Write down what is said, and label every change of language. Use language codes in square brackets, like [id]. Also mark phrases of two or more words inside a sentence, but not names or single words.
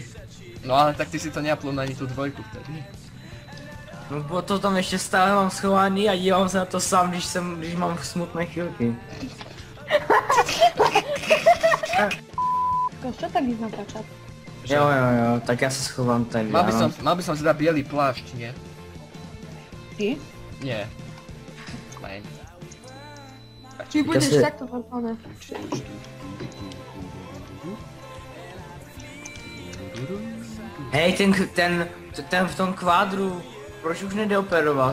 [sk] No ale tak ty si to neaplul na ani tu dvojku vtedy. [cs] No bo to tam ještě stále mám schovaný a dívám se na to sám, když mám smutné chvilky. [sk] Čo tak ísť natáčať? [cs] Jo, tak já se schovám tady. [sk] Mal by som si dať bielý plášť, nie? Ty? Nie. Fajn. Či budeš takto vrcholné? [cs] Hej, ten v tom kvádru, proč už nejde operovat?